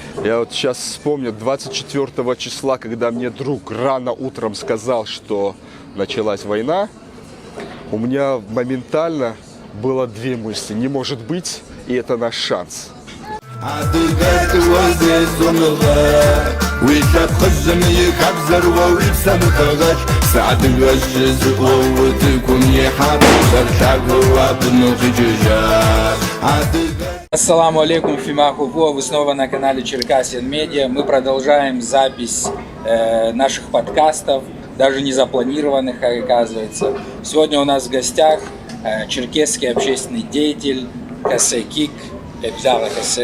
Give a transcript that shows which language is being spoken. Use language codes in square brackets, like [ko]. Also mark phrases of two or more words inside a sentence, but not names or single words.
[ru] Я вот сейчас вспомню 24 числа, когда мне друг рано утром сказал, что началась война, у меня моментально было две мысли. Не может быть, и это наш шанс. [ar] السلام عليكم, фимахуго, [ru] вы снова на канале Черкасиан Медиа. Мы продолжаем запись наших подкастов, даже не запланированных, оказывается. Сегодня у нас в гостях черкесский общественный деятель Касе Кик. Касе.